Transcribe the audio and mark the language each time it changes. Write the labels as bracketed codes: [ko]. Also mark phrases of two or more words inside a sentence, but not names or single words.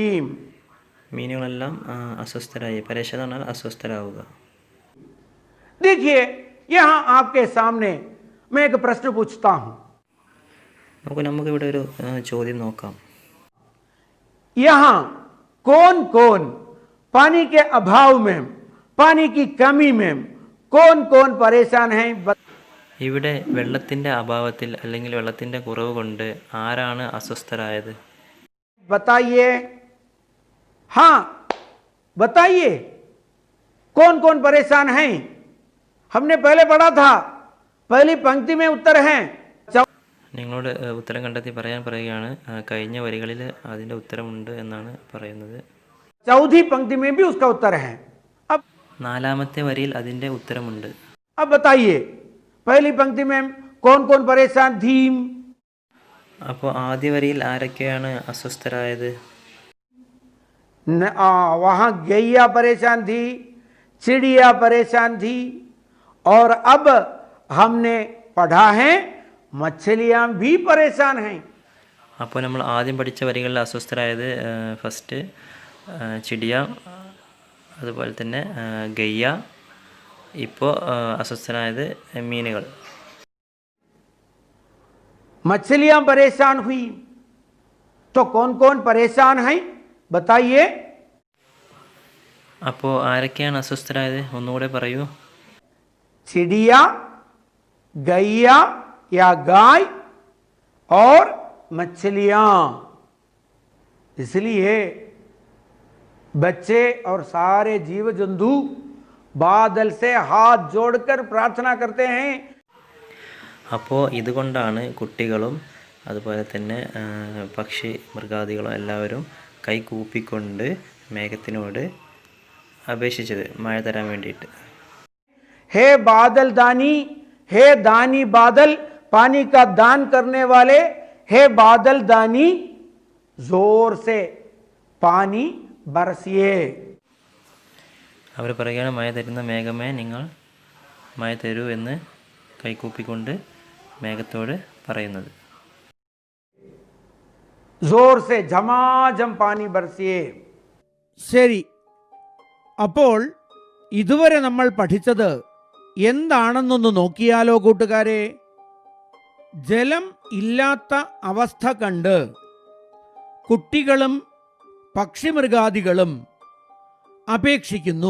[ml] മീനുകളെല്ലാം അസ്വസ്ഥരായി. പരേശാൻ എന്നാൽ അസ്വസ്ഥരാവുക. [hi] देखिए, यहां आपके सामने मैं एक प्रश्न पूछता हूं. [ml] നമുക്കിവിടെ ഒരു ചോദ്യം നോക്കാം. [hi] यहां कौन कौन पानी के अभाव में, पानी की कमी में कौन कौन परेशान है? [ml] ഇവിടെ വെള്ളത്തിൻ്റെ അഭാവത്തിൽ അല്ലെങ്കിൽ വെള്ളത്തിൻ്റെ കുറവ് കൊണ്ട് ആരാണ് അസ്വസ്ഥരായത്? [hi] बताइए. हाँ बताइए, कौन कौन परेशान हैं? हमने पहले पढ़ा था, पहली पंक्ति में उत्तर है. [ml] നിങ്ങളോട് ഉത്തരം കണ്ടെത്തി പറയാൻ പറയുകയാണ്. കഴിഞ്ഞ വരികളിൽ അതിൻ്റെ ഉത്തരമുണ്ട് എന്നാണ് പറയുന്നത്. [hi] चौथी पंक्ति में भी उसका उत्तर है. अब [ml] നാലാമത്തെ വരിയിൽ അതിൻ്റെ ഉത്തരമുണ്ട്. [hi] अब बताइए, पहली पंक्ति में कौन कौन परेशान थी? [ml] അപ്പോൾ ആദ്യ വരിയിൽ ആരൊക്കെയാണ് അസ്വസ്ഥരായത്? [hi] वहां गैया परेशान थी, चिड़िया परेशान थी, और अब हमने पढ़ा है मछलियां भी परेशान हैं. [ml] അപ്പോൾ നമ്മൾ ആദ്യം പഠിച്ച വരികളിൽ അസ്വസ്ഥരായത് ഫസ്റ്റ് ചിടിയ, അതുപോലെ തന്നെ ഗയ്യ, ഇപ്പോൾ അസ്വസ്ഥനായത് മീനുകൾ. [hi] मछलियां परेशान हुई, तो कौन कौन परेशान हैं बताइए. [ml] അപ്പോൾ ആരൊക്കെയാണ് അസ്വസ്ഥരായത്? ഒന്നുകൂടെ പറയൂ. [hi] चिड़िया, गैया या गाय और मछलियां. इसलिए बच्चे और सारे जीव जंतु बादल से हाथ जोड़कर प्रार्थना करते हैं. [ml] അപ്പോൾ ഇതുകൊണ്ടാണ് കുട്ടികളും അതുപോലെ തന്നെ പക്ഷി മൃഗാദികളും എല്ലാവരും കൈ കൂപ്പിക്കൊണ്ട് മേഘത്തിനോട് അപേക്ഷിച്ചത് മഴ തരാൻ വേണ്ടിയിട്ട്. [hi] हे बादल दानी, हे दानी बादल, पानी का दान करने वाले, हे बादल दानी, जोर से पानी बरसिए. [ml] അവർ പറയുകയാണ്, മഴ തരുന്ന മേഘമേ നിങ്ങൾ മഴ തരൂ എന്ന് കൈകൂപ്പിക്കൊണ്ട് മേഘത്തോട് പറയുന്നത്. [hi] जोर से झमाझम पानी बरसिए. [ml] ശരി, അപ്പോൾ ഇതുവരെ നമ്മൾ പഠിച്ചത് എന്താണെന്നൊന്ന് നോക്കിയാലോ കൂട്ടുകാരെ. ജലം ഇല്ലാത്ത അവസ്ഥ കണ്ട് കുട്ടികളും പക്ഷിമൃഗാദികളും അപേക്ഷിക്കുന്നു.